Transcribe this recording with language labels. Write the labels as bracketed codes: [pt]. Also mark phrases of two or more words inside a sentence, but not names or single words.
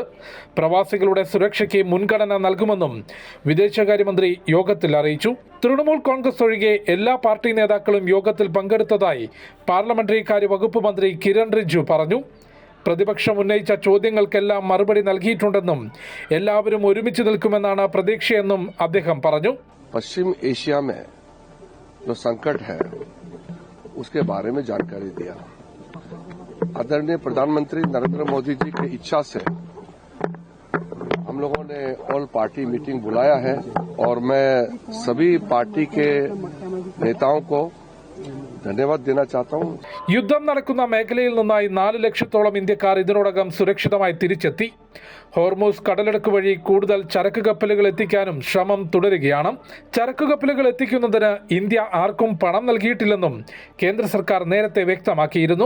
[ml] പ്രവാസികളുടെ സുരക്ഷയ്ക്ക് മുൻഗണന നൽകുമെന്നും വിദേശകാര്യമന്ത്രി യോഗത്തിൽ അറിയിച്ചു. തൃണമൂൽ കോൺഗ്രസ് ഒഴികെ എല്ലാ പാർട്ടി നേതാക്കളും യോഗത്തിൽ പങ്കെടുത്തതായി പാർലമെന്ററി കാര്യ വകുപ്പ് മന്ത്രി കിരൺ റിജ്ജു പറഞ്ഞു. പ്രതിപക്ഷം ഉന്നയിച്ച ചോദ്യങ്ങൾക്കെല്ലാം മറുപടി നൽകിയിട്ടുണ്ടെന്നും എല്ലാവരും ഒരുമിച്ച് നിൽക്കുമെന്നാണ് പ്രതീക്ഷയെന്നും അദ്ദേഹം പറഞ്ഞു. [hi] पश्चिम एशिया में जो संकट है उसके बारे में जानकारी दिया. आदरणीय प्रधानमंत्री नरेंद्र मोदी जी की इच्छा से हम लोगों ने [en] all party meeting [hi] बुलाया है और मैं सभी पार्टी के नेताओं को धन्यवाद देना चाहता हूं. [ml] യുദ്ധം നടക്കുന്ന മേഖലയിൽ നിന്നായി 4 ലക്ഷത്തോളം ഇന്ത്യക്കാർ ഇതിനോടകം സുരക്ഷിതമായി തിരിച്ചെത്തി. ഹോർമൂസ് കടലിടുക്ക് വഴി കൂടുതൽ ചരക്ക് കപ്പലുകൾ എത്തിക്കാനും ശ്രമം തുടരുകയാണ്. ചരക്ക് കപ്പലുകൾ എത്തിക്കുന്നതിന് ഇന്ത്യ ആർക്കും പണം നൽകിയിട്ടില്ലെന്നും കേന്ദ്ര സർക്കാർ നേരത്തെ വ്യക്തമാക്കിയിരുന്നു.